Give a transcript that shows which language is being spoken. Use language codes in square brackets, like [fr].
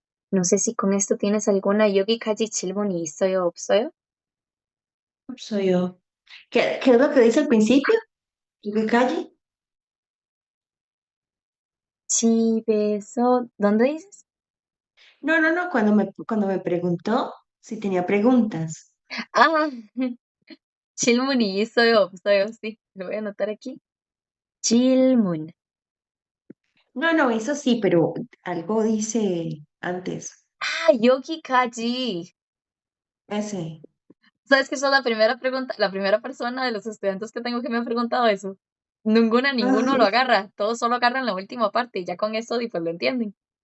[es] No sé si con esto tienes alguna [ko] 여기까지 질문이 있어요, 없어요? [es] Soy yo. ¿Qué es lo que dice al principio? ¿Y qué calle? 집에서, ¿dónde dices? No, no, no, cuando me preguntó si tenía preguntas. [ko] Ah, 질문이 있어요, 없어요? [es] Sí, lo voy a anotar aquí. 질문. No, no, eso sí, pero algo dice antes. [ko] Ah, 여기까지. [es] Ese. ¿Sabes que sos la primera pregunta, la primera persona de los estudiantes que tengo que me ha preguntado eso? Ah, Ninguno lo agarra, todos solo agarran la última parte y ya con eso pues lo entienden.